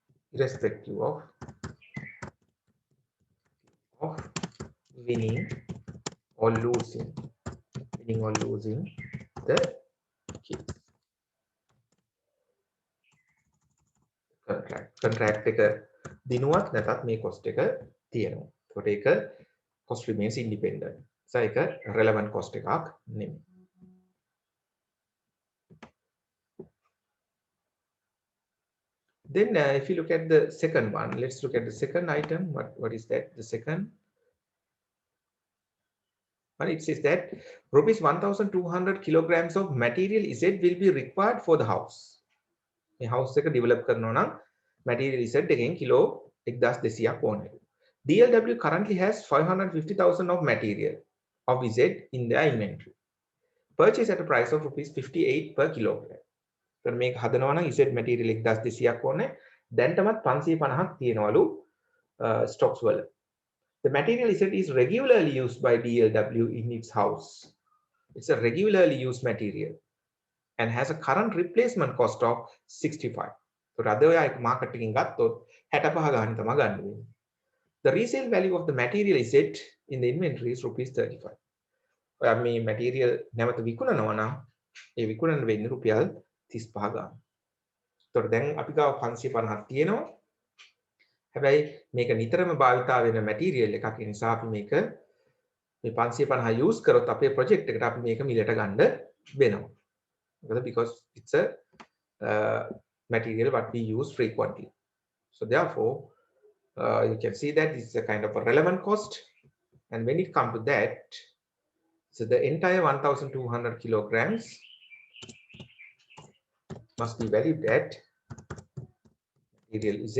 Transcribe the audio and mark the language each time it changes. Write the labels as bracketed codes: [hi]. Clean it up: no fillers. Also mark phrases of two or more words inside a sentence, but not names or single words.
[en] irrespective of winning or losing the case. [si] contract එක දිනුවත් නැතත් මේ cost එක තියෙනවා. ඒකට ඒක [en] cost remains independent. So ඒක relevant cost [si] එකක් නෙමෙයි. [en] Then if you look at the second one, let's look at the second item. What is that? The second one, it says that rupees 1,200 kilograms of material Z will be required for the house. [si] මේ house එක develop කරනවා නම් material Z එකෙන් කිලෝ 1200ක් ඕනේ. [en] DLW currently has 550,000 of material of Z in their inventory. Purchase at a price of rupees 58 per kilogram. [si] So මේක හදනවා නම් Z material 1200ක් ඕනේ. දැන්ටමත් 550ක් තියෙනවලු stocks වල. [en] The material is regularly used by DLW in its house. It's a regularly used material and has a current replacement cost of 65. So rather like marketing [si] ගත්තොත් 65 ගන්න තමයි ගන්න වෙන්නේ. [en] The resale value of the material in the inventory is rupees 35. [si] ඔයා මේ material නැවත විකුණනවා නම් ඒ විකුණන වෙන්නේ රුපියල් 35 ගන්න. ඒතකොට දැන් අපි ගාව 550ක් තියෙනවා. හැබැයි මේක නිතරම භාවිතා වෙන මැටීරියල් එකක්. ඒ නිසා අපි මේක මේ 550 යූස් කරොත් අපේ ප්‍රොජෙක්ට් එකට අපි මේක මිලට ගන්න වෙනවා. මොකද [en] because it's a material what we use frequently. So therefore you can see that this is a kind of a relevant cost, and when it comes to that, so the entire 1,200 kilograms must be valued at material Z.